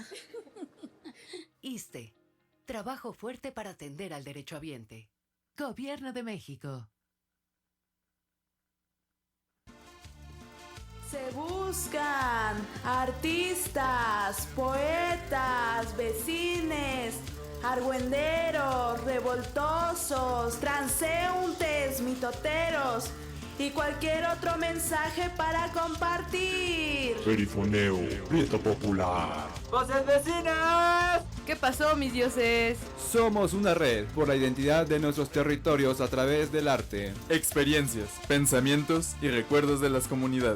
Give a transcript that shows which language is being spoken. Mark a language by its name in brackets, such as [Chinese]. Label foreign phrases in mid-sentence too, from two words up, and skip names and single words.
[Spanish] ISSSTE, trabajo fuerte para atender al derechohabiente. Gobierno de México. Se buscan artistas, poetas, vecines, argüenderos, revoltosos, transeúntes, mitoteros y cualquier otro mensaje para compartir. Perifoneo, Prieto Popular. ¡Voces vecinas! ¿Qué pasó, mis dioses? Somos una red por la identidad de nuestros territorios a través del arte, experiencias, pensamientos y recuerdos de las comunidades.